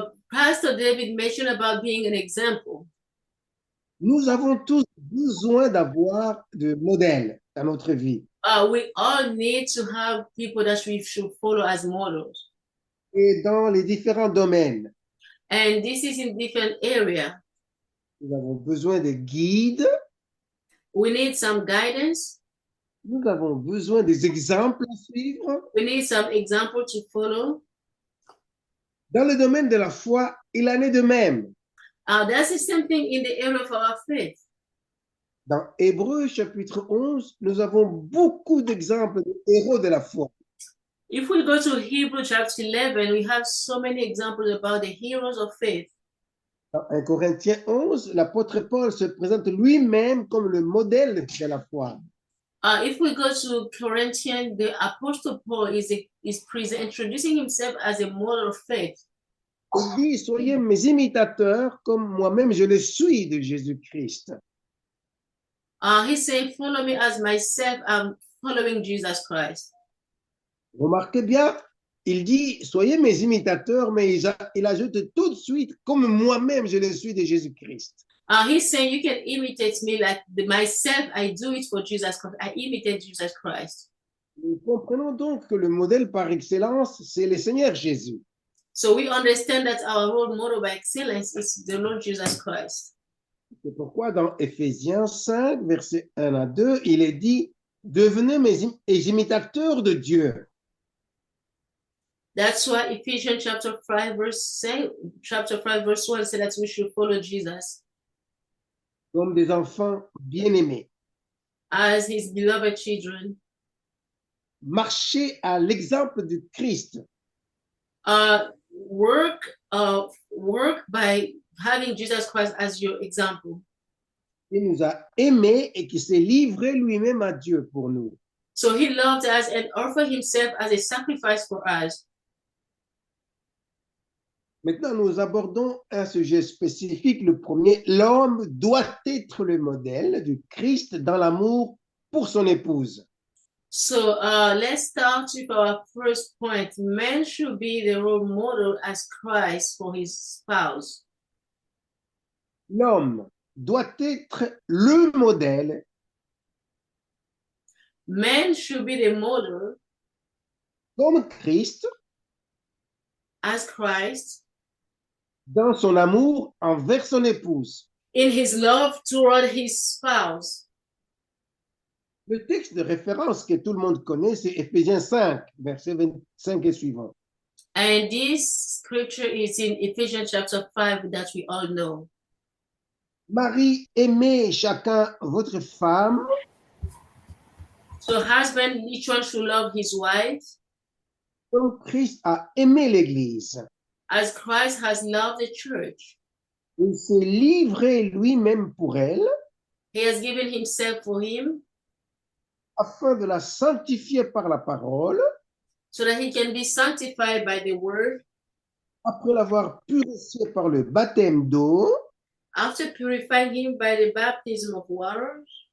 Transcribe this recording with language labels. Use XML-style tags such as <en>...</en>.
<en>Pastor David mentioned about being an example.</en> <fr>Nous avons tous besoin d'avoir de modèles dans notre vie.</fr> <en>We all need to have people that we should follow as models.</en> <fr>Et dans les différents domaines,</fr> <en>And this is in different areas.</en> <fr>nous avons besoin de guides,</fr> <en>We need some guidance.</en> <fr>nous avons besoin des exemples à suivre.</fr> <en>We need some example to follow.</en> <fr>Dans le domaine de la foi, il en est de même.</fr> <en>That's the same thing in the area of our faith.</en> <fr>Dans Hébreux chapitre 11, nous avons beaucoup d'exemples de héros de la foi.</fr> <en>If we go to Hebrews chapter 11, we have so many examples about the heroes of faith.</en> <fr>Dans 1 Corinthiens 11, l'apôtre Paul se présente lui-même comme le modèle de la foi.</fr> <en>If we go to Corinthians, the Apostle Paul is introducing himself as a model of faith.</en> <fr>Il dit, soyez mes imitateurs comme moi-même je le suis de Jésus-Christ.</fr> <en>He's saying, follow me as myself, I'm following Jesus Christ.</en> <fr>Remarquez bien, il dit, soyez mes imitateurs, mais il ajoute tout de suite, comme moi-même je le suis de Jésus-Christ.</fr> <en>He's saying, you can imitate me like myself, I do it for Jesus Christ. I imitate Jesus Christ.</en> <fr>Nous comprenons donc que le modèle par excellence, c'est le Seigneur Jésus.</fr> <en>So we understand that our role model by excellence is the Lord Jesus Christ.</en> <fr>C'est pourquoi dans Éphésiens 5, versets 1 à 2, il est dit, devenez mes imitateurs de Dieu.</fr> <en>That's why Ephesians chapter 5 verse 1 said that we should follow Jesus.</en> <fr>comme des enfants bien-aimés.</fr> <en>as his beloved children.</en> <fr>Marcher à l'exemple du Christ.</fr> <en>Work by having Jesus Christ as your example.</en> <fr>Qui nous a aimés et qui s'est livré lui-même à Dieu pour nous.</fr> <en>So he loved us and offered himself as a sacrifice for us.</en> <fr>Maintenant, nous abordons un sujet spécifique. Le premier, l'homme doit être le modèle du Christ dans l'amour pour son épouse.</fr> <en>So let's start with our first point. Man should be the role model as Christ for his spouse.</en> <fr>L'homme doit être le modèle</fr> <en>Man should be the model</en> <fr>comme Christ</fr> <en>as Christ</en> <fr>dans son amour envers son épouse.</fr> <en>in his love toward his spouse.</en> <fr>Le texte de référence que tout le monde connaît, c'est Éphésiens 5, versets 25 et suivants.</fr> <en>And this scripture is in Ephesians chapter 5 that we all know.</en> <fr>Marie, aimez chacun votre femme</fr> <en>So husband, each one should love his wife</en> <fr>comme Christ a aimé l'Église.</fr> <en>as Christ has loved the church.</en> <fr>Il s'est livré lui-même pour elle</fr> <en>He has given himself for him</en> <fr>afin de la sanctifier par la parole,</fr> <en>so that he can be sanctified by the word.</en> <fr>après l'avoir purifié par le baptême d'eau,</fr> <en>After purifying him by the baptism of water,</en>